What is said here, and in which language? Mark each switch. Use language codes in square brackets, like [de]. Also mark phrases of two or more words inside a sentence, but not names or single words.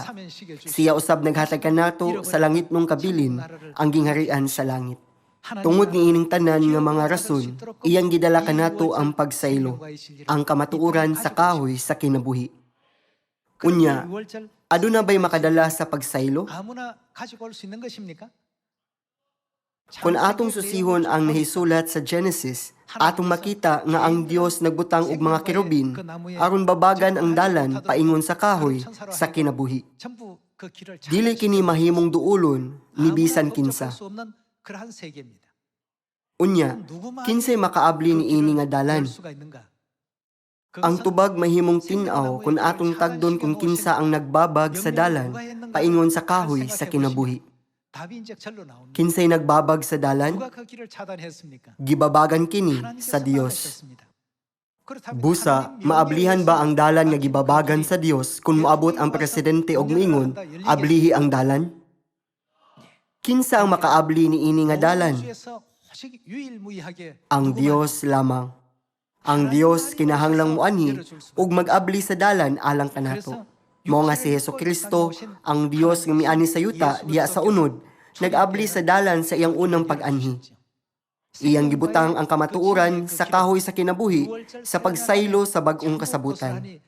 [ceb] Siya usab naghatag kanato sa langit nung kabilin, ang gingharian sa langit. Tungod ni ining tanan nga mga rason, iyang gidala kanato ang pagsaylo, ang kamatuoran sa kahoy sa kinabuhi. Unya, aduna ba'y makadala sa pagsaylo? [ko] 아무나 가지고 올 수 있는 것입니까? [ceb] Kung atong susihon ang nahisulat sa Genesis, atong makita nga ang Dios nagbutang og mga kerubin aron babagan ang dalan paingon sa kahoy sa kinabuhi. [ko] 전부 그 길을 잘 [ceb] Dili kini mahimong duulon ni bisan kinsa. [ko] 수 없는 그러한 세계입니다. [ceb] Unya, kinsay makaabli ni ini nga dalan? [ko] 볼 수가 있는가? [ceb] Ang tubag mahimong tin-aw kung atong tagdon kung kinsa ang nagbabag sa dalan paingon sa kahoy sa kinabuhi. [ko] 답이 이제 절로 나옵니다. [ceb] Kinsay nagbabag sa dalan? [ko] 누가 그 길을 차단했습니까? [ceb] Gibabagan kini sa [ko] 하나님께서 [ceb] Dios. [ko] 막으셨습니다. 그렇다면 [ceb] Busa, [ko] 하나님 [ceb] maablihan ba ang dalan nga [ko] 명령에 [ceb] gibabagan sa Dios kung moabot ang presidente og miingon, ablihi ang dalan? Kinsa ang makaabli ni ini nga dalan? [ko] 우주에서 오직 유일무이하게 [ceb] Ang [ko] 누구만 [ceb] Dios lamang. Ang Dios kinahanglang muanhi ug mag-abli sa dalan alang kanato. Mao nga si Hesukristo, ang Dios nga miani sa yuta diha sa unod, nag-abli sa dalan sa iyang unang pag-anhi. Iyang gibutang ang kamatuoran sa kahoy sa kinabuhi sa pagsaylo sa bag-ong kasabutan.